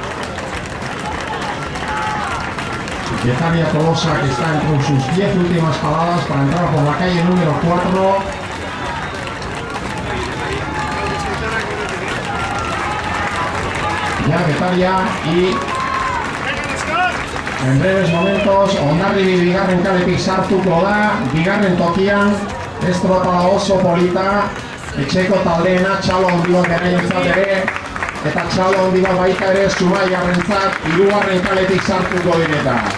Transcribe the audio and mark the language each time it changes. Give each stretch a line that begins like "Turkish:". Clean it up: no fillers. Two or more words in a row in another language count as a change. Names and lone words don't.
Spanish: Getaria Tolosa, que está entre sus 10 últimas paradas para entrar por la calle número 4. Ya Getaria y en breves momentos
Basque: Hondarribi bigarren kaletik sartuko da, bigarren tokian estropada oso polita, etxeko taldeena, txalo handi bat beraientzat ere, eta txalo handi bat baita ere Zumaiarrentzat hirugarren kaletik sartuko direta.